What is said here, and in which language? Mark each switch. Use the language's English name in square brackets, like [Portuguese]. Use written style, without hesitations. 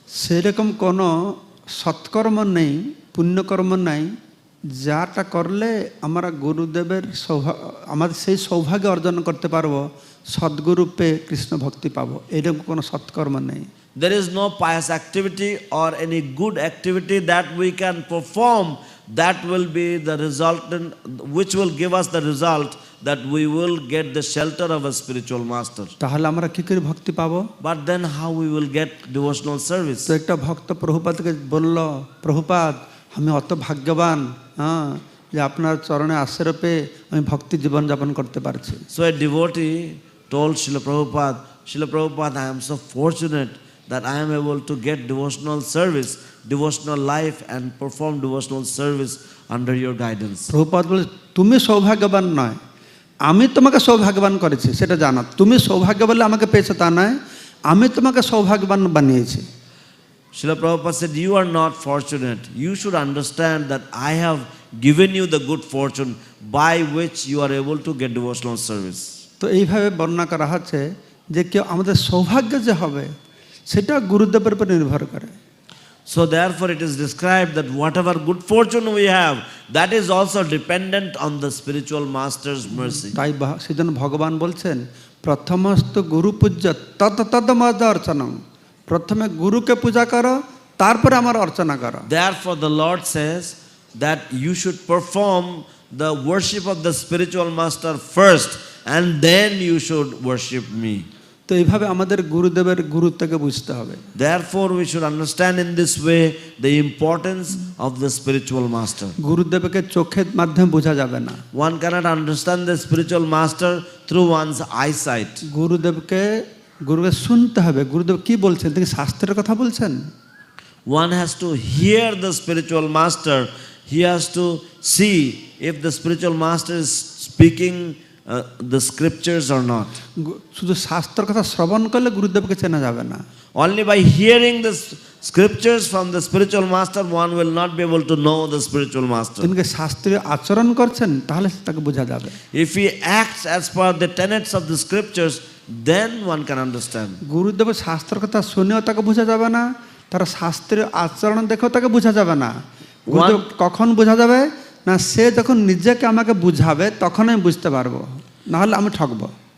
[Bangla] সেরকম কোনো সৎকর্ম নেই, পুণ্যকর্ম নাই যাটা করলে আমরা গুরুদেবের আমাদের সেই সৌভাগ্য অর্জন করতে পারবো, সদ্গুরু পেয়ে কৃষ্ণ ভক্তি পাবো, এরকম কোনো সৎকর্ম নেই। [English] There is no pious activity or any good activity that we can perform that will be the resultant, which will give us the result that we will get the shelter of a spiritual master. [Bangla] তাহলে আমরা কি করে ভক্তি পাবো? [English] But then how we will get devotional service? [Bangla] তো একটা ভক্ত প্রভুপাদকে বলল, প্রভুপাদ আমি অত ভাগ্যবান যে আপনার চরণে আশ্রয় পেয়ে আমি ভক্তি জীবন যাপন করতে পারছি। [English] So a devotee told Srila Prabhupada, I am so fortunate that I am able to get devotional service, devotional life and perform devotional service under your guidance. [Bangla] Prabhupada বলে তুমি সৌভাগ্যবান নয়, আমি তোমাকে সৌভাগ্যবান করেছি সেটা জানো। তুমি সৌভাগ্য বলে আমাকে পেয়েছো তা নয়, আমি তোমাকে সৌভাগ্যবান বানিয়েছি। [English] Srila Prabhupada said, you are not fortunate. You should understand that I have given you the good fortune by which you are able to get devotional service. [Bangla] তো এইভাবে বর্ণনা করা হচ্ছে যে কেউ আমাদের সৌভাগ্য যে হবে সেটা গুরুদেবের উপর নির্ভর করে। [English] So therefore it is described that whatever good fortune we have, that is also dependent on the spiritual master's mercy. [Bangla] তাই সেজন্য ভগবান বলছেন [Sanskrit] প্রথমস্ত গুরু পূজ্য তদ অর্চনম, [Bangla] প্রথমে গুরুকে পূজা করো তারপরে আমার অর্চনা করো। [English] Therefore the Lord says that you should perform the worship of the spiritual master first and then you should worship me. [Bangla] তো এইভাবে আমাদের গুরুদেবের গুরুত্বকে বুঝতে হবে। [English] Therefore we should understand in this way the importance of the spiritual master. [Bangla] গুরুদেবকে চোখের মাধ্যমে বোঝা যাবে না। [English] One cannot understand the spiritual master through one's eyesight. [Bangla] গুরুদেবকে শুনতে হবে, গুরুদেব কি বলছেন, তিনি শাস্ত্রের কথা বলছেন। [English] One has to hear the spiritual master. He has to see if the spiritual master is speaking the scriptures or not. [Bangla] শুধু শাস্ত্রের কথা শ্রবণ করলে গুরুদেবকে চেনা যাবে না। [English] Only by hearing the scriptures from the spiritual master one will not be able to know the spiritual master. [Bangla] তিনি শাস্ত্রীয় আচরণ করছেন তাহলে তাকে বোঝা যাবে। [English] If he acts as per the tenets of the scriptures, then one can understand. [Bangla] গুরুদেব শাস্ত্রের কথা শুনেও তাকে বোঝা যাবে না, তার শাস্ত্রীয় আচরণ দেখেও তাকে বোঝা যাবে না। গুরুদেব কখন বোঝা যাবে না, সে যখন নিজেকে আমাকে বুঝাবে তখন আমি বুঝতে পারবো, না হলে আমি ঠকবো।